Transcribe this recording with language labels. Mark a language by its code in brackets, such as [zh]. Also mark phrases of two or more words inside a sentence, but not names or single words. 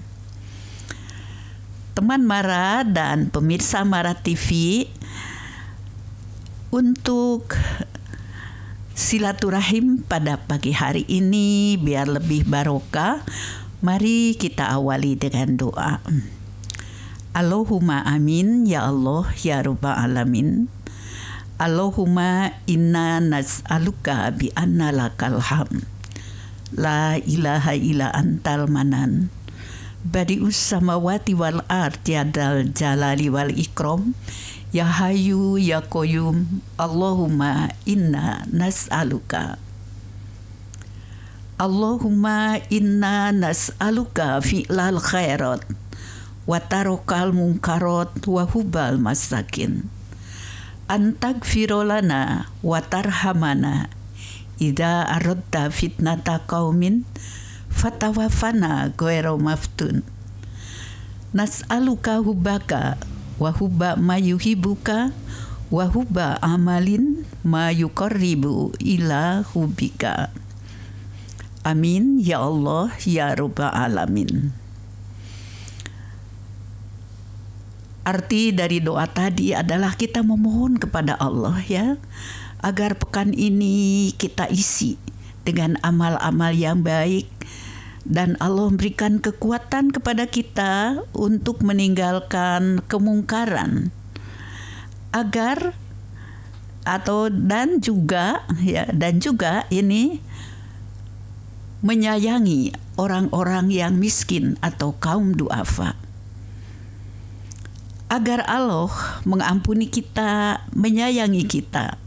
[id] Teman Mara dan pemirsa Mara TV, untuk silaturahim pada pagi hari ini biar lebih barokah, mari kita awali dengan doa. [ar] اللهم آمين يا الله يا رب العالمين. اللهم إنا نسألك بأن لك الحمد. لا إله إلا أنت المنان. بديع السماوات والأرض ذا الجلال والإكرام. يا حي يا قيوم، اللهم إنا نسألك. اللهم إنا نسألك فعل الخيرات وترك المنكرات وحب المساكين. وأن تغفر لنا وترحمنا إذا أردت فتنة قوم فتوفنا غير مفتون. نسألك حبك وحب ما يحبك وحب عمل ما يقرب إلى حبك. آمين يا الله يا رب العالمين. [id] Arti dari doa tadi adalah kita memohon kepada Allah ya, agar pekan ini kita isi dengan amal-amal yang baik, dan Allah memberikan kekuatan kepada kita untuk meninggalkan kemungkaran, agar dan juga ini menyayangi orang-orang yang miskin atau kaum duafa, agar Allah mengampuni kita, menyayangi kita.